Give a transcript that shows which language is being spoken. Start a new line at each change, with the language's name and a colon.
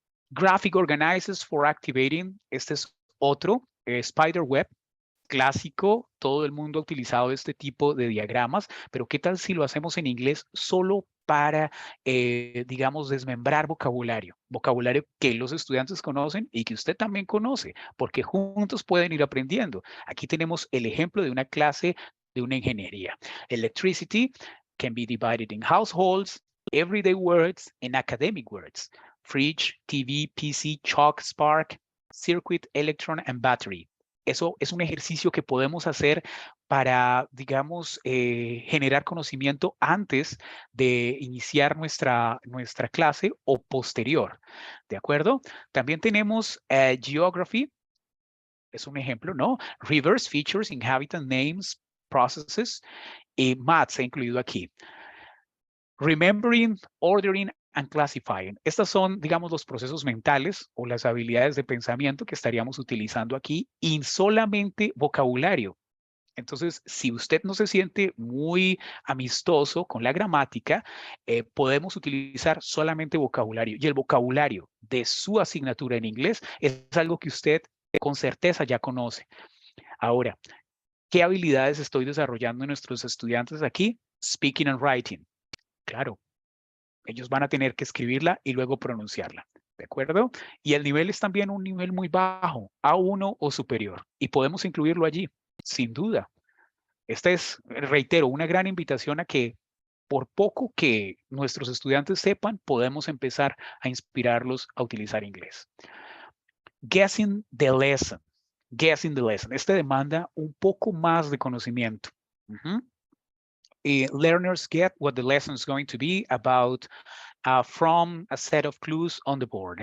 Spanish: Graphic Organizers for Activating, este es otro, Spiderweb, clásico, todo el mundo ha utilizado este tipo de diagramas, pero ¿qué tal si lo hacemos en inglés solo para, digamos, desmembrar vocabulario que los estudiantes conocen y que usted también conoce, porque juntos pueden ir aprendiendo? Aquí tenemos el ejemplo de una clase de una ingeniería.
English: Electricity can be divided in households, everyday words, and academic words. Fridge, TV, PC, chalk, spark, circuit, electron, and battery.
Spanish: Eso es un ejercicio que podemos hacer para, digamos, generar conocimiento antes de iniciar nuestra clase o posterior, ¿de acuerdo? También tenemos Geography, es un ejemplo, ¿no? Rivers, features, inhabitant, names, processes, y maths he incluido aquí.
English: Remembering, ordering, and classifying.
Spanish: Estas son, digamos, los procesos mentales o las habilidades de pensamiento que estaríamos utilizando aquí y solamente vocabulario. Entonces, si usted no se siente muy amistoso con la gramática, podemos utilizar solamente vocabulario. Y el vocabulario de su asignatura en inglés es algo que usted con certeza ya conoce. Ahora, ¿qué habilidades estoy desarrollando en nuestros estudiantes aquí?
English: Speaking and writing.
Spanish: Claro, ellos van a tener que escribirla y luego pronunciarla. ¿De acuerdo? Y el nivel es también un nivel muy bajo, A1 o superior. Y podemos incluirlo allí, sin duda. Esta es, reitero, una gran invitación a que por poco que nuestros estudiantes sepan, podemos empezar a inspirarlos a utilizar inglés.
English: Guessing the lesson. Guessing the lesson.
Spanish: Este demanda un poco más de conocimiento.
English: Learners get what the lesson is going to be about from a set of clues on the board.